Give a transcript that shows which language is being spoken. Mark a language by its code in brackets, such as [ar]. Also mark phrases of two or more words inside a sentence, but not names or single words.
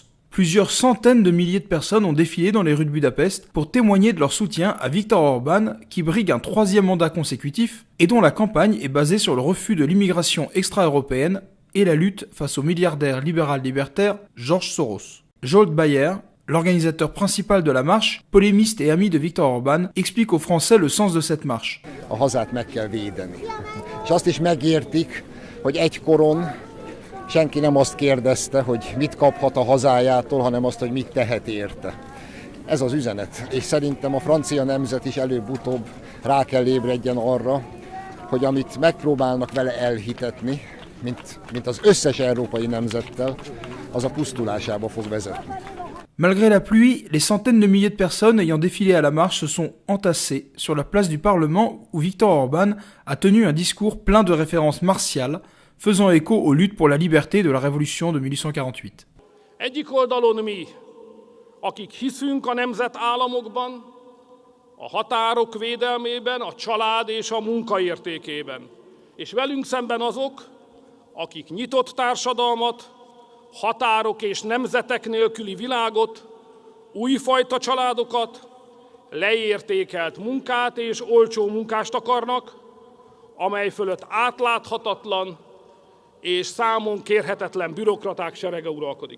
[fr] Plusieurs centaines de milliers de personnes ont défilé dans les rues de Budapest pour témoigner de leur soutien à Viktor Orbán, qui brigue un 3e mandat consécutif et dont la campagne est basée sur le refus de l'immigration extra-européenne et la lutte face au milliardaire libéral-libertaire George Soros. Zsolt Bayer, l'organisateur principal de la marche, polémiste et ami de Viktor Orbán, explique aux Français le sens de cette marche. [hu] A hazát meg kell védeni. És azt is megértik, hogy egykoron senki nem azt kérdezte, hogy mit kaphat a hazájától, hanem azt, hogy mit tehet érte. Ez az üzenet, és szerintem a francia nemzet is előbb-utóbb rá kell ébredjen arra, hogy amit megpróbálnak vele elhitetni, mint az összes európai nemzettel, az a pusztulásába fog vezetni. [fr] Malgré la pluie, les centaines de milliers de personnes ayant défilé à la marche se sont entassées sur la place du Parlement où Viktor Orbán a tenu un discours plein de références martiales, faisant écho aux luttes pour la liberté de la Révolution de 1848. [hu] Egyik oldalon mi, akik hiszünk a nemzetállamokban, a határok védelmében, a család és a munka értékében. És velünk szemben azok, akik nyitott társadalmat, határok és nemzetek nélküli világot, újfajta családokat, leértékelt munkát és olcsó munkást akarnak, amely fölött átláthatatlan és számon kérhetetlen bürokraták serege uralkodik.